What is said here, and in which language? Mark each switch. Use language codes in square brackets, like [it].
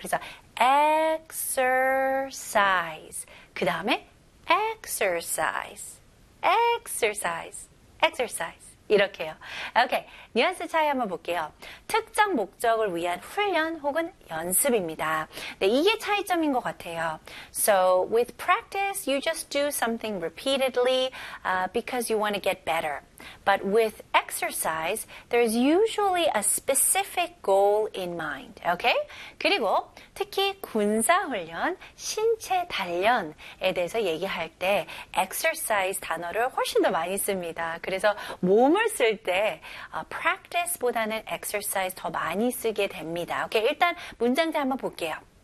[ko] 그래서 exercise. 그 다음에 exercise. Exercise. Exercise. 이렇게요. 오케이. 뉘앙스 차이 한번 볼게요. 특정 목적을 위한 훈련 혹은 연습입니다. 네, 이게 차이점인 것 같아요. [en] So, with practice, you just do something repeatedly because you want to get better. But with exercise, there's usually a specific goal in mind. Okay? [ko] 그리고 특히 군사훈련, 신체 단련에 대해서 얘기할 때 exercise 단어를 훨씬 더 많이 씁니다. 그래서 몸을 쓸 때 practice보다는 exercise 더 많이 쓰게 됩니다. Okay? 일단 문장들 한번 볼게요.